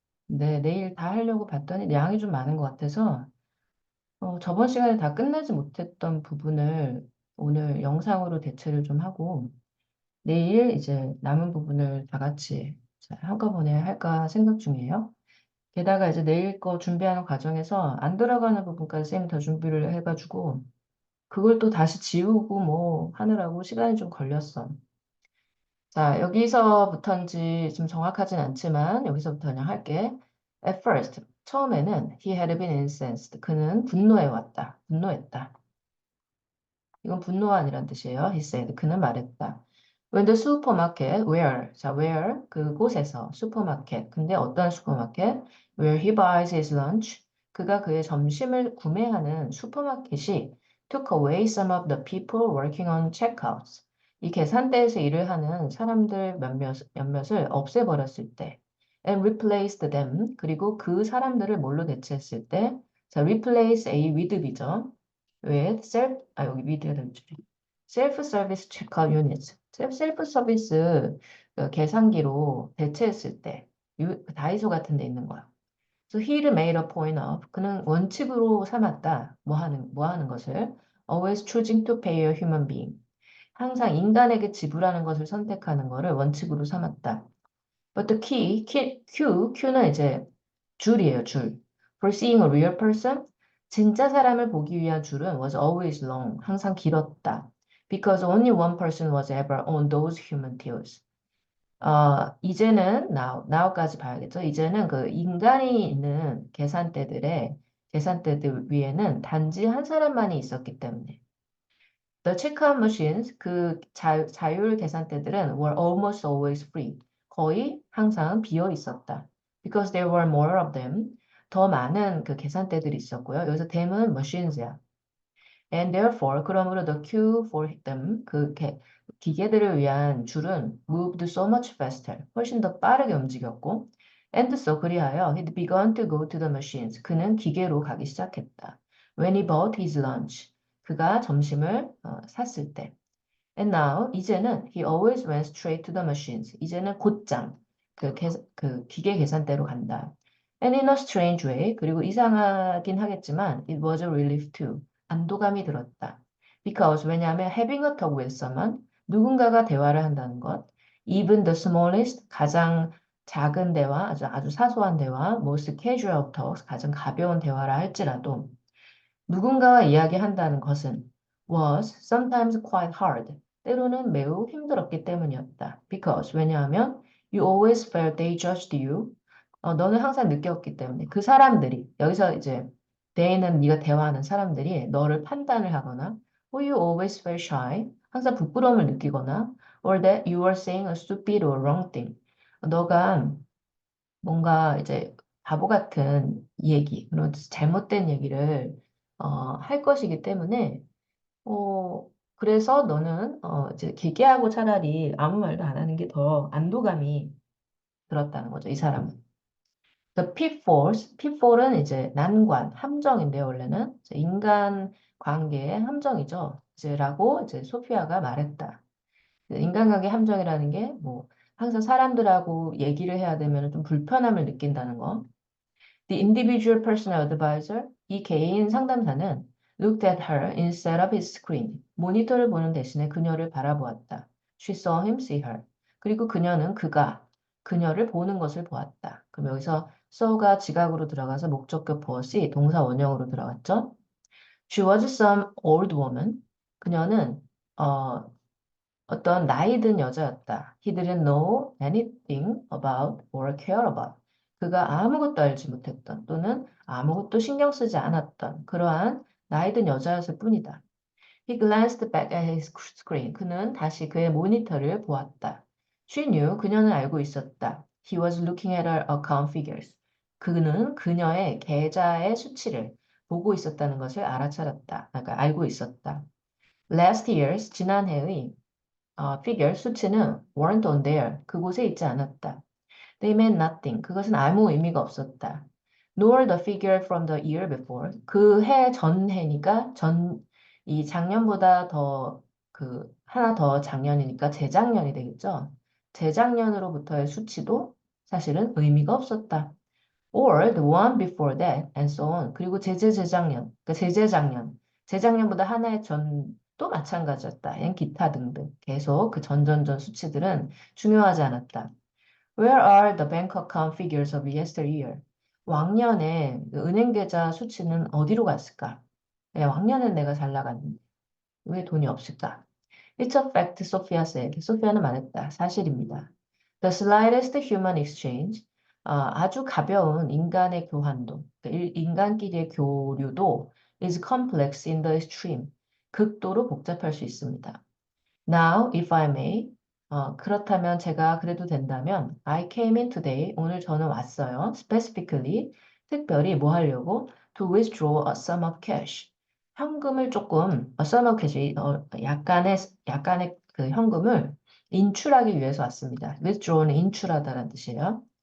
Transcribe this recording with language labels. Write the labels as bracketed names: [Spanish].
[Korean] 근데 내일 다 하려고 봤더니 양이 좀 많은 것 같아서 저번 시간에 다 끝내지 못했던 부분을 오늘 영상으로 대체를 좀 하고 내일 이제 남은 부분을 다 같이 이제 한꺼번에 할까 생각 중이에요. 게다가 이제 내일 거 준비하는 과정에서 안 들어가는 부분까지 쌤이 더 준비를 해가지고 그걸 또 다시 지우고 뭐 하느라고 시간이 좀 걸렸어. 자, 여기서부터인지 좀 정확하진 않지만 여기서부터 그냥 할게. [English] At first, [Korean] 처음에는 [English] he had been incensed. [Korean] 그는 분노해 왔다. 분노했다. 이건 분노가 아니란 뜻이에요. [English] He said. [Korean] 그는 말했다. [English] When the supermarket, where? 자, where? [Korean] 그곳에서, 슈퍼마켓. 근데 어떤 슈퍼마켓? [English] Where he buys his lunch. [Korean] 그가 그의 점심을 구매하는 슈퍼마켓이 [English] took away some of the people working on checkouts. [Korean] 이 계산대에서 일을 하는 사람들 몇몇을 없애버렸을 때. [English] And replaced them. [Korean] 그리고 그 사람들을 뭘로 대체했을 때. [English] 자, replace A with B죠. [Korean] with 여기 위드가 될 줄이. [English] self-service checkout units. [Korean] 셀프 서비스 계산기로 대체했을 때, 다이소 같은 데 있는 거야. [English] So he'd made a point of. [Korean] 그는 원칙으로 삼았다. 뭐 하는 것을. [English] Always choosing to pay a human being. [Korean] 항상 인간에게 지불하는 것을 선택하는 것을 원칙으로 삼았다. [English] But the Q [Korean] 는 이제 줄이에요, 줄. [English] For seeing a real person, [Korean] 진짜 사람을 보기 위한 줄은 [English] was always long, [Korean] 항상 길었다. [English] Because only one person was ever on those human tears. [Korean] 이제는 now까지 봐야겠죠. 이제는 그 인간이 있는 계산대들 위에는 단지 한 사람만이 있었기 때문에. [English] The checkout machines, [Korean] 그 자율 계산대들은 [English] were almost always free. [Korean] 거의 항상 비어 있었다. [English] Because there were more of them. [Korean] 더 많은 그 계산대들이 있었고요. 여기서 them은 machines야. [English] And therefore, [Korean] 그러므로 [English] the queue for them, [Korean] 기계들을 위한 줄은 [English] moved so much faster. [Korean] 훨씬 더 빠르게 움직였고. [English] And so [Korean] 그리하여 [English] he'd begun to go to the machines. [Korean] 그는 기계로 가기 시작했다. [English] When he bought his lunch. [Korean] 그가 점심을 샀을 때. [English] And now, 이제는 he always went straight to the machines. [Korean] 이제는 곧장 그 기계 계산대로 간다. [English] And in a strange way, [Korean] 그리고 이상하긴 하겠지만, [English] it was a relief too. [Korean] 안도감이 들었다. [English] Because, [Korean] 왜냐하면 [English] having a talk with someone, [Korean] 누군가가 대화를 한다는 것, [English] even the smallest, [Korean] 가장 작은 대화, 아주 사소한 대화, [English] most casual talks, [Korean] 가장 가벼운 대화라 할지라도, 누군가와 이야기한다는 것은 [English] was sometimes quite hard. [Korean] 때로는 매우 힘들었기 때문이었다. [English] Because [Korean] 왜냐하면 [English] you always felt they judged you. [Korean] 너는 항상 느꼈기 때문에 그 사람들이 여기서 이제 they는 네가 대화하는 사람들이 너를 판단을 하거나 [English] or you always felt shy. [Korean] 항상 부끄러움을 느끼거나 [English] or that you were saying a stupid or wrong thing. [Korean] 너가 뭔가 이제 바보 같은 얘기, 그런 잘못된 얘기를 할 것이기 때문에 그래서 너는 이제 기계하고 차라리 아무 말도 안 하는 게 더 안도감이 들었다는 거죠, 이 사람은. The pitfall은 이제 난관, 함정인데요, 원래는 이제 인간 관계의 함정이죠. 이제라고 이제 소피아가 말했다. 인간관계 함정이라는 게 뭐 항상 사람들하고 얘기를 해야 되면 좀 불편함을 느낀다는 거. [English] The individual personal advisor, [Korean] 이 개인 상담사는 [English] looked at her instead of his screen. [Korean] 모니터를 보는 대신에 그녀를 바라보았다. [English] She saw him see her. [Korean] 그리고 그녀는 그녀를 보는 것을 보았다. 그럼 여기서 saw가 지각으로 들어가서 목적격 보엇이 동사 원형으로 들어갔죠. [English] She was some old woman. [Korean] 그녀는 어, 어떤 나이 든 여자였다. [English] He didn't know anything about or care about. [Korean] 그가 아무것도 알지 못했던 또는 아무것도 신경 쓰지 않았던 그러한 나이 든 여자였을 뿐이다. [English] He glanced back at his screen. [Korean] 그는 다시 그의 모니터를 보았다. [English] She knew. [Korean] 그녀는 알고 있었다. [English] He was looking at her account figures. [Korean] 그는 그녀의 계좌의 수치를 보고 있었다는 것을 알아차렸다. 그러니까 알고 있었다. [English] Last year's [Korean] 지난해의 [English] figure [Korean] 수치는 [English] weren't on there. [Korean] 그곳에 있지 않았다. [English] They meant nothing. [Korean] 그것은 아무 의미가 없었다. [English] Nor the figure from the year before. [Korean] 그 해 전해니까 이 작년보다 더 하나 더 작년이니까 재작년이 되겠죠. 재작년으로부터의 수치도 사실은 의미가 없었다. [English] Or the one before that, and so on. [Korean] 그리고 재재재작년, 그러니까 재재작년, 재작년보다 한 해 전도 마찬가지였다. 앤 기타 등등. 계속 그 전전전 수치들은 중요하지 않았다. [English] Where are the bank account figures of yesteryear? [Korean] 왕년에 그 은행 계좌 수치는 어디로 갔을까? 왕년엔 내가 잘 나갔는데 왜 돈이 없을까? [English] It's a fact, 소피아 said. [Korean] 소피아는 말했다. 사실입니다. [English] The slightest human exchange, [Korean] 아주 가벼운 인간의 교환도, 그러니까 인간끼리의 교류도 [English] is complex in the extreme. [Korean] 극도로 복잡할 수 있습니다. [English] Now, if I may, [Korean] 그렇다면 제가 그래도 된다면, [English] I came in today. [Korean] 오늘 저는 왔어요. [English] Specifically, [Korean] 특별히 뭐 하려고? [English] To withdraw a sum of cash. [Korean] 현금을 조금, [English] sum of cash, [Korean] 약간의 그 현금을 인출하기 위해서 왔습니다. withdraw는 인출하다라는 뜻이에요.